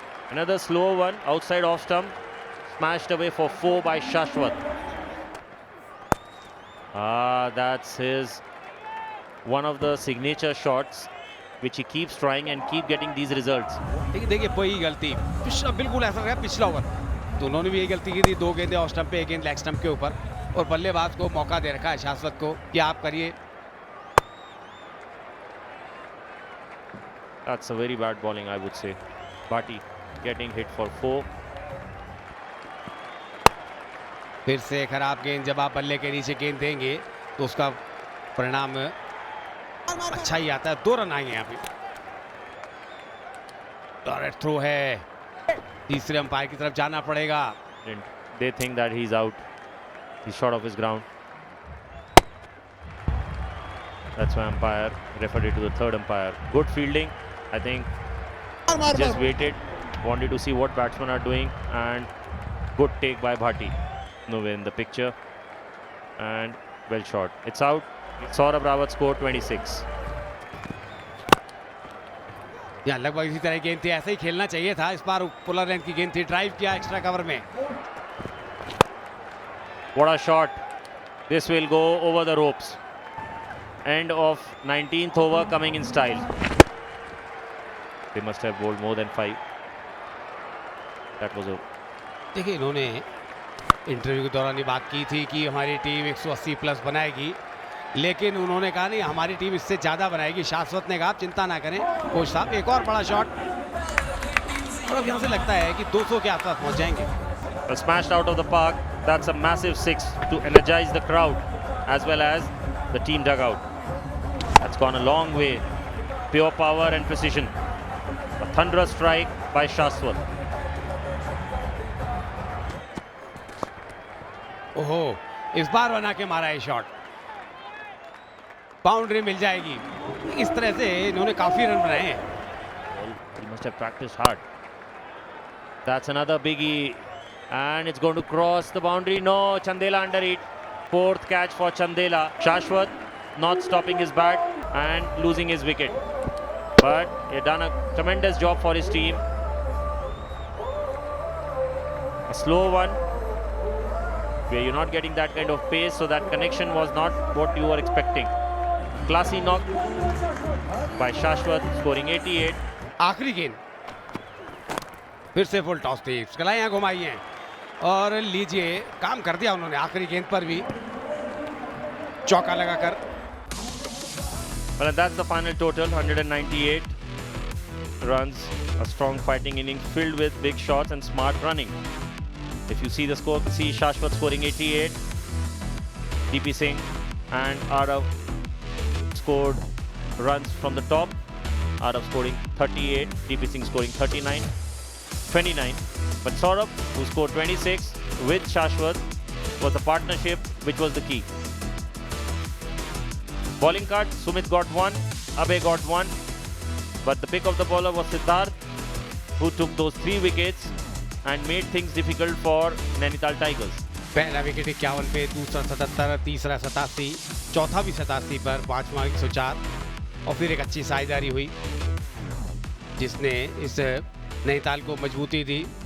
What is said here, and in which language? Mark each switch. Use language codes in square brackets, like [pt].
[en] Another slow one outside off stump, smashed away for 4 by Shashwat. That's his one of the signature shots which he keeps trying and keep getting these results. [hi] देखिए वही गलती पिछला, बिल्कुल ऐसा रहा पिछला over दोनों ने भी यही गलती की थी। 2 गेंदें ऑफ स्टंप पे, 1 गेंद लेग स्टंप के ऊपर और बल्लेबाज को मौका दे रखा है शाश्वत को कि आप करिए। [en] That's a very bad bowling, I would say. Bhati getting hit for 4. [hi] फिर से खराब गेंद, जब आप बल्ले के नीचे गेंद देंगे तो उसका परिणाम अच्छा ही आता है। 2 रन आएंगे यहाँ पे। डायरेक्ट थ्रो है, तीसरे अंपायर की तरफ जाना पड़ेगा। [en] They think that he's out. He's short of his ground. That's why umpire referred it to the third umpire. Good fielding, I think. Just waited, wanted to see what batsmen are doing, and good take by Bhati. Nowhere in the picture, and well shot. It's out. Saurabh Rawat scored 26. [hi] यहाँ लगभग इसी तरह गेंद थी, ऐसे ही खेलना चाहिए था। इस बार पुलर लेंथ की गेंद थी, ड्राइव किया एक्स्ट्रा कवर में। [en] What a shot. This will go over the ropes. End of 19th over coming in style. They must have bowled more than 5. That was a [hi] देखिए इन्होंने इंटरव्यू के दौरान ये बात की थी कि हमारी टीम 180 प्लस बनाएगी, लेकिन उन्होंने कहा नहीं हमारी टीम इससे ज़्यादा बनाएगी। शाश्वत ने कहा आप चिंता ना करें कोच साहब। एक और बड़ा शॉट और अब यहाँ से लगता है कि 200 के आसपास पहुँच जाएंगे। [en] Smashed out of the park. That's a massive six to energize the crowd as well as the team dugout. That's gone a long way. Pure power and precision. A thunderous strike by Shashwat. [hi] ओहो, इस बार बना के मारा है shot, boundary मिल जाएगी। इस तरह से इन्होंने काफी रन बनाए हैं। [en] He must have practiced hard. That's another biggie, and it's going to cross the boundary. No, Chandela under it. Fourth catch for Chandela. Shashwat not stopping his bat and losing his wicket. But he done a tremendous job for his team. A slow one, where you're not getting that kind of pace, so that connection was not what you were expecting. Classy knock by Shashwat, scoring 88. [hi] आखिरी गेंद फिर से full toss थी, कलाइयां घुमाई हैं और लीजिए काम कर दिया उन्होंने। आखिरी गेंद पर भी चौका लगाकर। [en] Well, that's the final total, 198 runs, a strong fighting inning filled with big shots and smart running. If you see the score, you see Shashwat scoring 88, DP Singh and Arav scored runs from the top. Arav scoring 38, DP Singh scoring 39, 29. But Saurabh, who scored 26 with Shashwat, was the partnership which was the key. Bowling card, Sumit got one, Abhay got one, but the pick of the bowler was Siddharth, who took those 3 wickets and made things difficult for Nainital Tigers. [hi] पहला wicket 51 पे, दूसरा 77, तीसरा 87, चौथा भी 87 पर, पांचवा 104 और फिर एक अच्छी साझेदारी हुई जिसने इस नैनीताल को मजबूती दी।